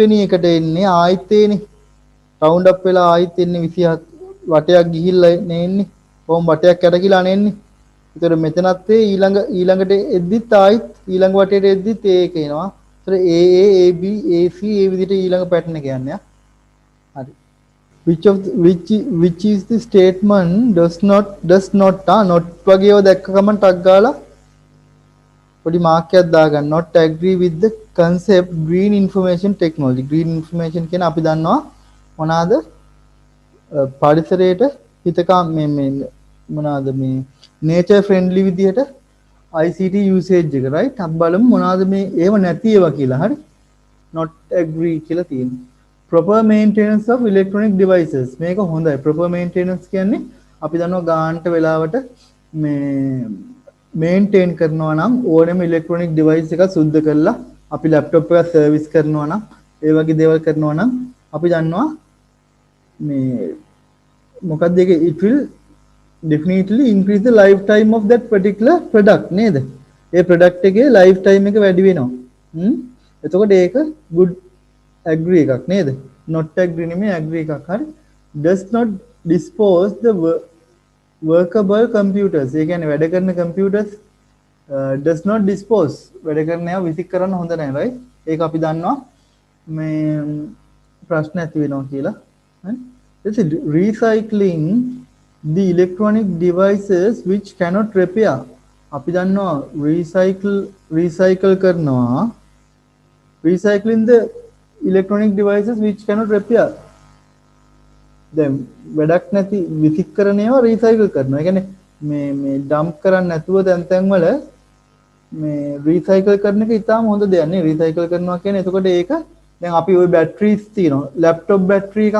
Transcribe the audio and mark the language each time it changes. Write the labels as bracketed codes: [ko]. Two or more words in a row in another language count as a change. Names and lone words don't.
[si] වෙනි එකට එන්නේ ආයිත් එන්නේ [en] round up [si] වෙලා ආයිත් එන්නේ 27 වටයක් ගිහිල්ලා එන්නේ කොහොම වටයක් කැරකිලා එන්නේ ඒතර මෙතනත් ඊළඟට එද්දිත් ආයිත් ඊළඟ වටේට එද්දිත් ඒක එනවා ඒතර A AB AC ඒ විදිහට ඊළඟ පැටර්න් එක යන්නේ හරි [en] which is the statement does not [si] not වගේ ඒවා දැක්ක ගමන් ටක් ගාලා පොඩි මාක් එකක් දාගන්න [en] not agree with the concept green information technology green information [si] කියන අපි දන්නවා මොනවාද පරිසරයට හිතකම් මේ මොනවාද මේ [en] nature friendly [si] විදිහට [en] ICT usage [si] එක right අපි බලමු මොනවාද මේ ඒව නැති ඒවා කියලා හරි [en] not agree [si] කියලා තියෙනවා [en] proper maintenance of electronic devices [si] මේක හොඳයි [en] proper maintenance [si] කියන්නේ අපි දන්නවා ගානට වෙලාවට මේ maintain කරනවා නම් ඕනෑම electronic device එකක් සුද්ධ කරලා අපි laptop එක service කරනවා නම් ඒ වගේ දේවල් කරනවා නම් අපි දන්නවා මේ මොකක්ද ඒක [en] it will definitely increase the lifetime of that particular product [si] නේද ඒ product එකේ lifetime එක වැඩි වෙනවා එතකොට ඒක [en] good agree [si] එකක් නේද [en] not agree [si] නෙමෙයි agree එකක් හරි does [en] not dispose the workable computers [si] ඒ කියන්නේ වැඩ කරන [en] computers does not dispose වැඩ [si] කරන ඒවා විසික් කරන්න හොඳ නැහැ right ඒක අපි දන්නවා මේ ප්‍රශ්න ඇති වෙනවා කියලා හරි ඊට [en] recycling the electronic devices which cannot repair [si] අපි දන්නවා recycle කරනවා [en] recycling the electronic devices which cannot repair [si] දැන් වැඩක් නැති විසික් කරන ඒවා රීසයිකල් කරනවා. ඒ කියන්නේ මේ ඩම්ප් කරන්නේ නැතුව තැන් වල මේ රීසයිකල් කරන එක ඉතාම හොඳ දෙයක් නේ. රීසයිකල් කරනවා කියන්නේ එතකොට ඒක දැන් අපි ওই බැටරිස් තියෙනවා. [en] laptop battery එකක්.